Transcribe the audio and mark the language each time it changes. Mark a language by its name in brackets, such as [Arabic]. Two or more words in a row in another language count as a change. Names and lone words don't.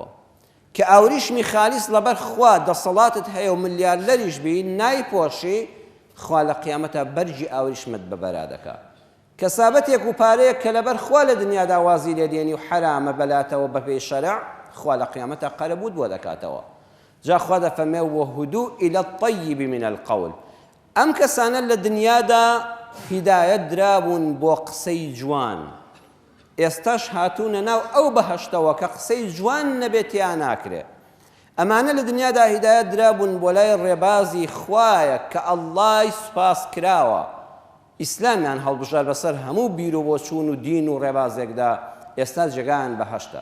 [Central Kurdish] کە ئاوریشمی خالیس لەبەر خوا دەسەڵاتت هەیە و ملیاردەریش بی نایپۆشی، خوا لە قیامەتا بەرجی ئاوریشمت بەبەرا دەکات. کەسابەتێک و پارەیەک کە لەبەر خوا لە دنیادا وازی لێدێنی و حرامە بەلاتەوە بەپێی شەرع، خوا لە قیامەتا قەرەبووت بۆ دەکاتەوە. جا خوا دەفەرمێ [Arabic] وهدوء إلى الطيب من القول. [Central Kurdish] ئەم کەسانە لە دنیادا هیدایەت درابوون بۆ قسەی جوان، ئێستاش هاتوونە ناو ئەو بەهەشتەوە کە قسەی جوان نەبێت یان ناکرێ. ئەمانە لە دنیادا هیدایەت درابوون بۆ لای ڕێبازی خوایە کە ئەڵڵای سوپاس کراوە، ئیسلامیان هەڵبژار بەسەر هەموو بیر و بۆچوون و دین و ڕێبازێکدا، ئێستا جێگایان بەهەشتە.